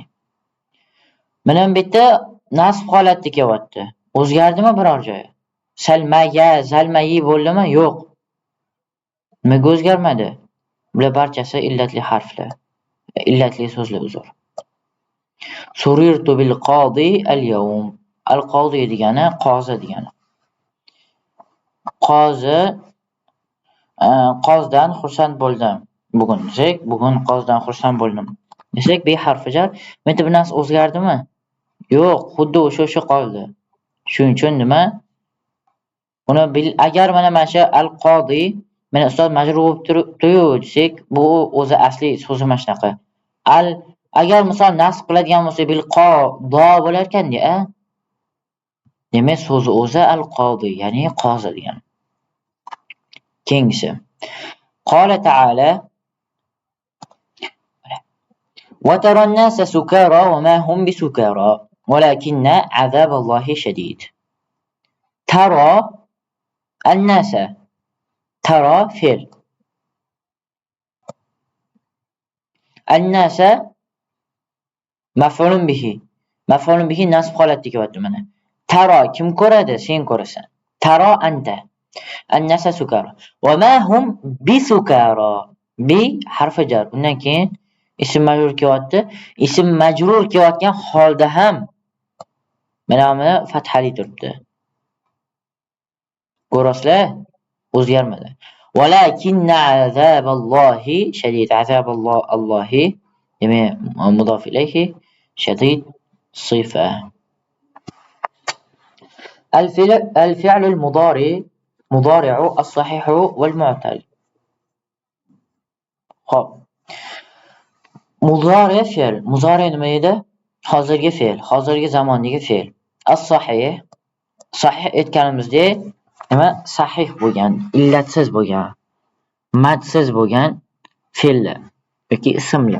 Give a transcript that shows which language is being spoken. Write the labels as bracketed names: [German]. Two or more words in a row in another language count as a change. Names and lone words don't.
[Uzbek] Mana bu yerda nasb holatda kelyapti. O'zgardimi biror joyi? Salmaga, Salmayi bo'ldimi? Yo'q. Nimaga o'zgarmadi? Bular barchasi illatli harflar. Illatli so'zlar uzr. [Arabic] سررت بالقاضي اليوم. [Uzbek] Al-qodi degani qozi degani. Qozdan xursand bo'ldim. Bugun desak, bugun qozdan xursand bo'ldim. Desak, be harfi jar. Menda bu narsa o'zgardimi? Yo'q, xuddi o'sha qoldi. Shuning uchun nima? Uni agar mana shu al-qodi mana ustoz majrur bo'lib turibdi-yu desak, bu o'zi asli so'zi mana shunaqa. Agar misol nasb qiladigan bo'lsa [Arabic] بالقاضي [Uzbek] bo'lar ekan-da. Demak, so'zi o'zi al-qodi, ya'ni qozi degan. Keyingisi. [Arabic] قال تعالى وَتَرَى النَّاسَ سُكَارَى وَمَا هُمْ بِسُكَارَى وَلَكِنَّ عَذَابَ اللَّهِ شَدِيدٌ. ترى الناس. ترى فعل. الناس مفعول به. مفعول به [Uzbek] nasb holatda kelyapti mana. Taro kim ko'radi? Sen ko'rasan. [Arabic] ترى أنت. الناس سكارى. وما هم بسكارى. [Uzbek] Bi harfi jar. Undan keyin ism majrur kelyapti. Ism majrur kelayotgan holda ham mana buni fathali turibdi. Ko'rasizlar? O'zgarmadi. [Arabic] ولكن عذاب الله شديد. [Uzbek] Azaballohi demak mudof ilayhi [Arabic] شديد صفة. الفعل المضارع الصحيح والمعتل. [Uzbek] Xo'p. Mudori fe'l. Mudori nima edi? Hozirgi fe'l, hozirgi zamondagi fe'l. As-sahih. Sahih aytganimizdek, nima? Sahih bo'lgan, illatsiz bo'lgan, madsiz bo'lgan fe'llar yoki ismlar.